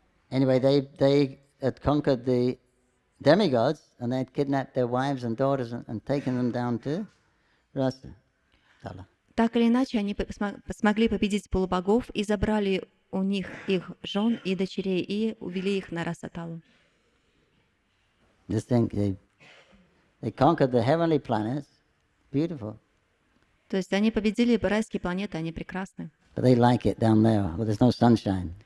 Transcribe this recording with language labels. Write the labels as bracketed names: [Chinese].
[English] Anyway, they had conquered the demigods, and they had kidnapped their wives and daughters and taken them down to Rasatala. [Russian] Так или иначе, они смогли победить полубогов и забрали у них их жен и дочерей и увели их на Расаталу. [English] Just think, they conquered the heavenly planets. Beautiful. [Russian] То есть они победили райские планеты, они прекрасны. [English] But they like it down there, where there's no sunshine.